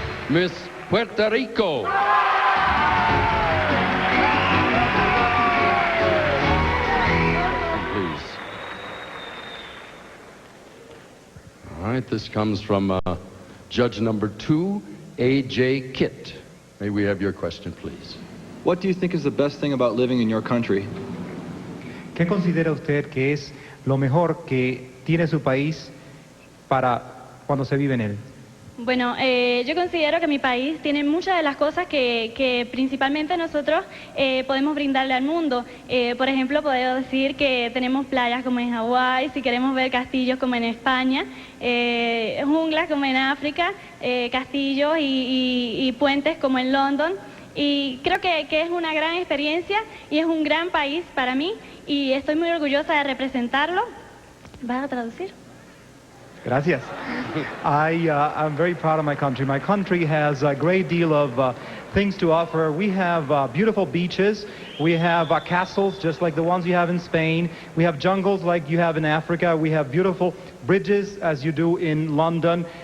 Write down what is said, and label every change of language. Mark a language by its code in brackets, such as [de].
[en] Miss Puerto Rico. Please. All right, this comes from judge number 2, A.J. Kitt. May we have your question, please? What do you think is the best thing about living in your country? [es] ¿qué considera usted que es lo mejor que tiene su país para cuando se vive en él? Bueno, yo considero que mi país tiene muchas de las cosas que principalmente nosotros podemos brindarle al mundo. Por ejemplo, puedo decir que tenemos playas como en Hawái, si queremos ver castillos como en España, junglas como en África, castillos y puentes como en London. Y creo que es una gran experiencia y es un gran país para mí y estoy muy orgullosa de representarlo. ¿Vas a traducir? Gracias. [en] I'm very proud of my country. My country has a great deal of things to offer. We have beautiful beaches. We have castles just like the ones you have in Spain. We have jungles like you have in Africa. We have beautiful bridges as you do in London.